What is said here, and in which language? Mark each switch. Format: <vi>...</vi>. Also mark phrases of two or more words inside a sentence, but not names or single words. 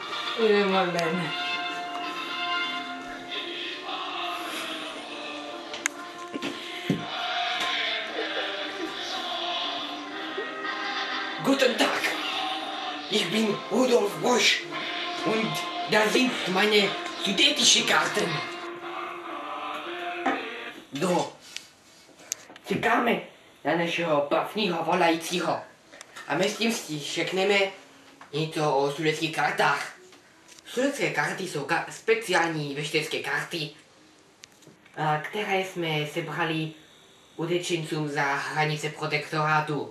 <de>Morgen. Guten Tag. Ich bin Rudolf Bosch und da sind meine Studentische-Karten. So.</de> <cs>Čekáme na našeho prvního volajícího. A myslím si, řekneme něco o studeckých kartách. Studecké karty jsou speciální veštecké karty, které jsme sebrali utečencům za hranice protektorátu.</cs>